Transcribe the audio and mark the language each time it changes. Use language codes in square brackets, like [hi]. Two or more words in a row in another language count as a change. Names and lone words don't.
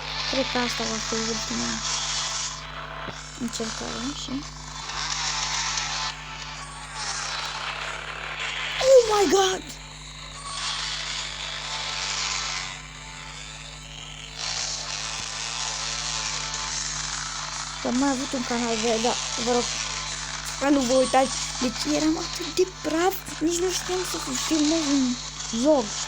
[ro] Cred că asta va fi ultima încercare și... [en] Oh my god! [ro] Am mai avut un canal de, da, vă rog, nu vă uitați, deci eram atât de praf, nici nu știam să filmez un vlog.